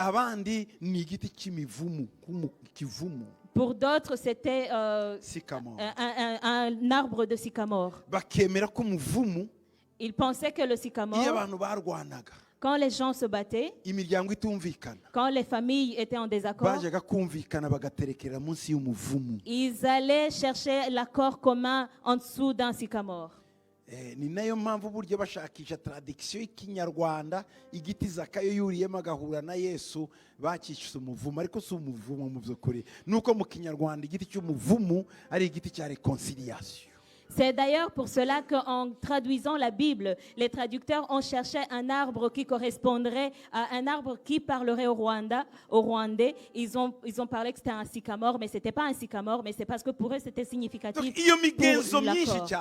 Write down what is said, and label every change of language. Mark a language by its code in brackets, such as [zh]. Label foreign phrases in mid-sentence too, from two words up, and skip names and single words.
[fr] Pour d'autres, c'était un arbre de sycamore. Ils pensaient que le sycamore, quand les gens se battaient, quand les familles étaient en désaccord, ils allaient chercher l'accord commun en dessous d'un sycamore. [rw] Ni nayo mpamvu buryo bashakisha tradiction y'ikinyarwanda igiti Zakayo yuriyemo agahura na Yesu bakishise umuvumo ariko si umuvumo mu by'ukuri nuko mu kinyarwanda igiti cy'umuvumo ari igiti cya réconciliation. [fr] C'est d'ailleurs pour cela qu'en traduisant la Bible, les traducteurs ont cherché un arbre qui correspondrait à un arbre qui parlerait au Rwandais. Ils ont parlé que c'était un sycamore, mais ce n'était pas un sycamore, mais c'est parce que pour eux, c'était significatif pour l'accord.